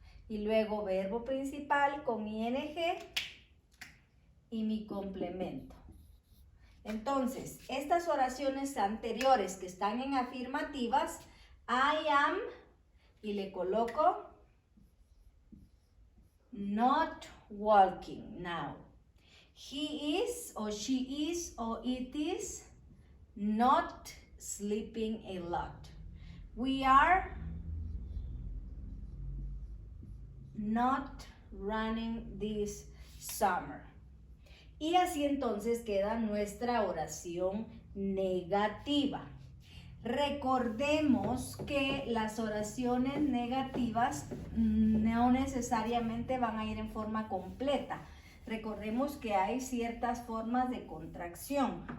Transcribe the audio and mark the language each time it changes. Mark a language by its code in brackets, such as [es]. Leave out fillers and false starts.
[es] Y luego verbo principal con ing y mi complemento. Entonces, estas oraciones anteriores que están en afirmativas, [en] I am, [es] y le coloco [en] not walking now. He is, or she is, or it is not sleeping a lot. We are not running this summer. [es] Y así entonces queda nuestra oración negativa. Recordemos que las oraciones negativas no necesariamente van a ir en forma completa. Recordemos que hay ciertas formas de contracción.